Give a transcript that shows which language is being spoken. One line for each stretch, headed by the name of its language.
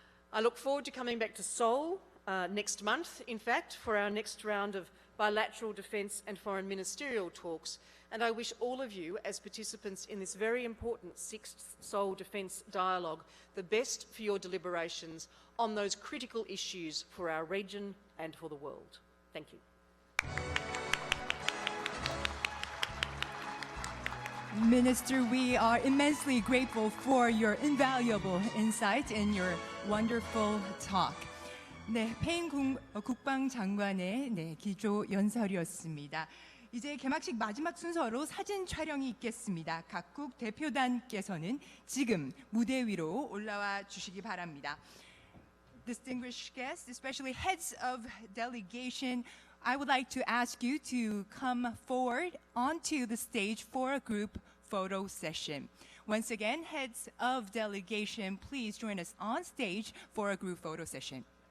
English: I look forward to coming back to Seoul next month, in fact, for our next round of bilateral defence and foreign ministerial talks, and I wish all of you, as participants in this very important 6th Seoul Defence Dialogue, the best for your deliberations on those critical issues for our region and for the world. Thank you. Minister, we are immensely grateful for your invaluable insight and your wonderful talk.
Korean: 네, 페인 국방장관의 기조 연설이었습니다. 이제 개막식 마지막 순서로 사진 촬영이 있겠습니다. 각국 대표단께서는 지금 무대 위로 올라와 주시기 바랍니다.
English: Distinguished guests, especially heads of delegation, I would like to ask you to come forward onto the stage for a group photo session. Once again, heads of delegation, please join us on stage for a group photo session.